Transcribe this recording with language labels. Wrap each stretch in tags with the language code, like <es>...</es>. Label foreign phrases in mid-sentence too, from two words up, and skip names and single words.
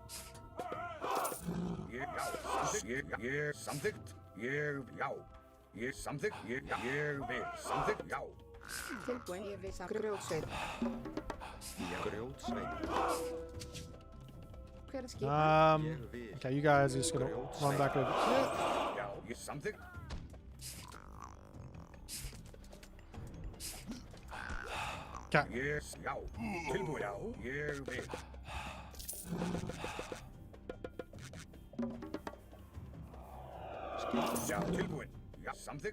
<is>Ég samþykkt, já. Ég samþykkt, ég vil, samþykkt, já. Tilbúin. Ég vil samt grjótsveit. Já, grjótsveit. Hver er skipan?</is> <en>Okay, you guys are just gonna run back over.</en> <is>Já, ég samþykkt.</is> <en>Okay.</en> <is>Já, tilbúin, já, ég vil. Já, tilbúin, já, samþykkt.</is>